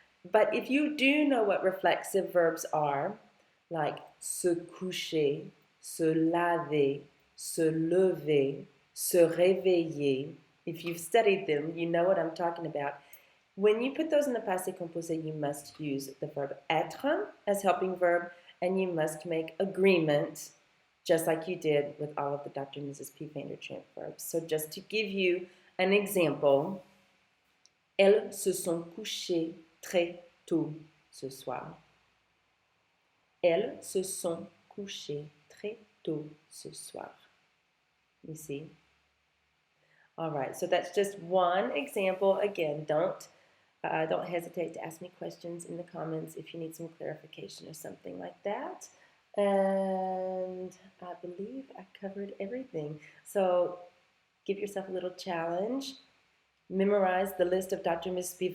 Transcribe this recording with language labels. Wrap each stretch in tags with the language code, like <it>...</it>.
<en>But if you do know what reflexive verbs are, like se coucher, se laver, se lever, se réveiller, if you've studied them, you know what I'm talking about. When you put those in the passé composé, you must use the verb être as helping verb, and you must make agreement, just like you did with all of the Dr. and Mrs. P. Vandertramp verbs. So just to give you an example,</en> <fr>elles se sont couchées très tôt ce soir. Elles se sont couchées très tôt ce soir.</fr> <en>You see? All right, so that's just one example. Again, don't hesitate to ask me questions in the comments if you need some clarification or something like that. And I believe I covered everything. So give yourself a little challenge. Memorize the list of Dr. and Mrs. B.</en>